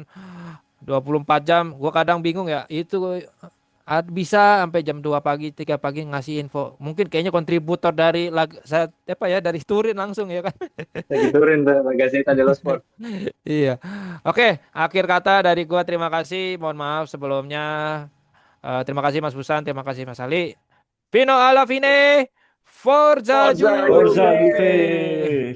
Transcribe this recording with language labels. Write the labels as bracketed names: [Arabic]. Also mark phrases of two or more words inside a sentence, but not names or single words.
[Indonesian] 24 jam, gua kadang bingung ya. Itu bisa sampai jam 2 pagi, 3 pagi ngasih info. Mungkin kayaknya kontributor dari apa ya, dari Turin langsung ya kan. Lagi turun tuh Gazzetta dello Sport. Iya. Oke, akhir kata dari gua terima kasih. Mohon maaf sebelumnya. Terima kasih Mas Busan, terima kasih Mas Ali. [Italian] Fino alla fine. Forza Forza Forza Juve. Juve! Juve.